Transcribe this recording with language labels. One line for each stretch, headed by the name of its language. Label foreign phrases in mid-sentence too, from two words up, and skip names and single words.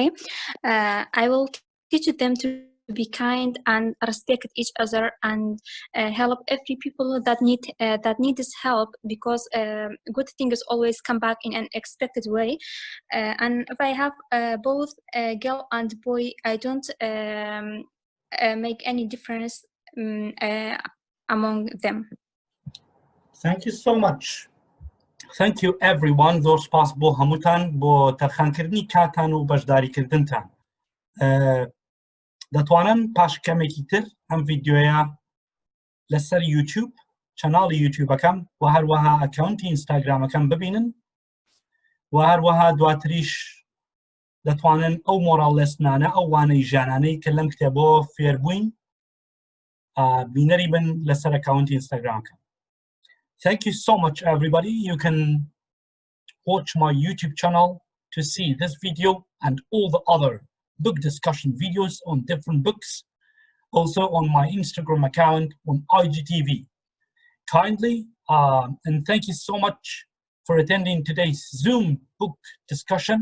English: I will teach them to be kind and respect each other and help every people that needs help, because good things always come back in an expected way. And if I have both girl and boy, I don't make any difference among them. Thank you so much. Thank you everyone.
Central Kurdish: زۆر سپاس بۆ هەمووتان بۆ تەرخانکردنی کاتان و بەشداریکردنتان. دەتوانن پاش کەمێکی تر ئەم ڤیدیۆیە لەسەر یوتیوب چەناڵی یوتیوبەکەم و هەروەها ئەکاونتی ئینستاگرامەکەم ببینن و هەروەها دواتریش دەتوانن ئەو مۆراڵێستانە ئەو وانەی ژیانانەی کە لەم کتێبەوە فێربووین بینەری بن لەسەر ئەکاونتی ئینستاگرامەکەم.
English: Thank you so much, everybody. You can watch my YouTube channel to see this video and all the other book discussion videos on different books. Also on my Instagram account on IGTV. Kindly, and thank you so much for attending today's Zoom book discussion.